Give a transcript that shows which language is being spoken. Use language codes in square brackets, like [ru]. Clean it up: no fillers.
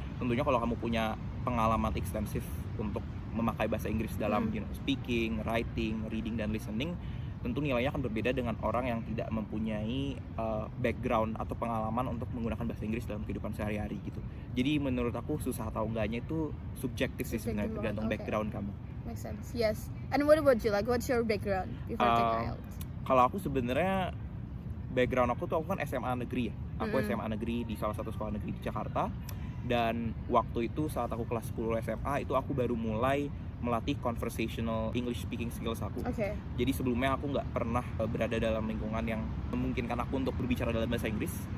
[id] Tentunya kalau kamu punya pengalaman ekstensif untuk memakai bahasa Inggris dalam speaking, writing, reading, dan listening, tentu nilainya akan berbeda dengan orang yang tidak mempunyai background atau pengalaman untuk menggunakan bahasa Inggris dalam kehidupan sehari-hari gitu. Jadi menurut aku susah atau enggaknya itu subjektif sih sebenarnya, tergantung background kamu. [en] Make sense. Yes. And what about you? Like, what's your background before taking IELTS? [id] Kalau aku sebenarnya background aku kan SMA negeri ya. Aku SMA negeri di salah satu sekolah negeri di Jakarta. Dan waktu itu saat aku kelas 10 SMA itu aku baru mulai melatih [en] conversational English speaking skills [id] aku. Okay. Jadi sebelumnya aku nggak pernah berada dalam lingkungan yang memungkinkan aku untuk berbicara dalam bahasa Inggris.